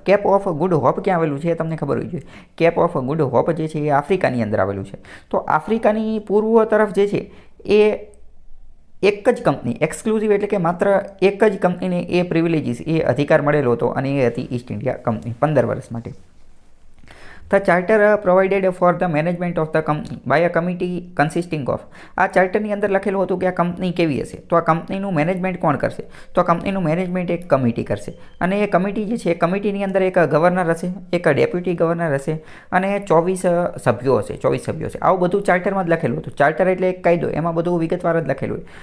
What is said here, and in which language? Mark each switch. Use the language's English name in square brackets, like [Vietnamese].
[Gujarati] Cape of good hope ક્યાં આવેલું છે એ તમને ખબર હોવી જોઈએ. કેપ ઓફ ગુડ હોપ જે છે એ આફ્રિકાની અંદર આવેલું છે. તો આફ્રિકાની પૂર્વ તરફ જે છે એ એક જ કંપની, એક્સક્લુઝિવ એટલે કે માત્ર એક જ કંપનીને એ પ્રિવિલેજીસ, એ અધિકાર મળેલો હતો અને એ હતી ઈસ્ટ ઇન્ડિયા કંપની 15 વર્ષ માટે. [English] The charter provided for the management of the company by a committee consisting of. [Gujarati] આ ચાર્ટરની અંદર લખેલું હતું કે આ કંપની કેવી હશે, તો આ કંપનીનું મેનેજમેન્ટ કોણ કરશે? તો આ કંપનીનું મેનેજમેન્ટ એક કમિટી કરશે અને એ કમિટી જે છે, કમિટીની અંદર એક ગવર્નર હશે, એક ડેપ્યુટી ગવર્નર હશે અને 24 સભ્યો હશે. 24 સભ્યો હશે. આવું બધું ચાર્ટરમાં જ લખેલું હતું. ચાર્ટર એટલે એક કાયદો, એમાં બધું વિગતવાર જ લખેલું હોય.